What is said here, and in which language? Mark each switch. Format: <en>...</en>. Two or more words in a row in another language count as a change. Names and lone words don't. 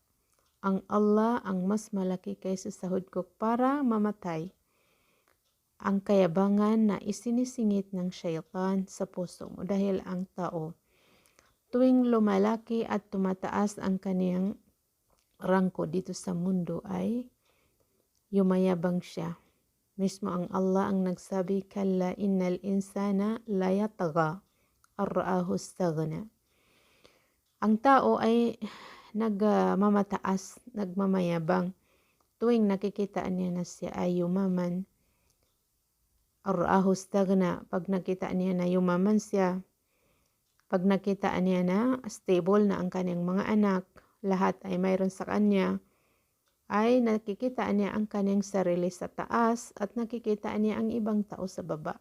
<tl>Ang Allah ang mas malaki kaysa sahod ko para mamatay ang kayabangan na isinisingit ng syaitan sa puso mo dahil ang tao tuwing lumalaki at tumataas ang kaniyang rangko dito sa mundo ay yumayabang siya. Mismo ang Allah ang nagsabi,</tl> <ar>كلا إن الإنسان ليطغى أن رآه استغنى.</ar> <tl>Ang tao ay nagmamataas, nagmamayabang tuwing nakikita niya na siya ay yumaman.</tl> <ar>أن رآه استغنى,</ar> <tl>pag nakita niya na yumaman siya, pag nakita niya na stable na ang kanyang mga anak, lahat ay mayroon sa kanya, ay nakikita niya ang kanyang sarili sa taas at nakikita niya ang ibang tao sa baba.</tl>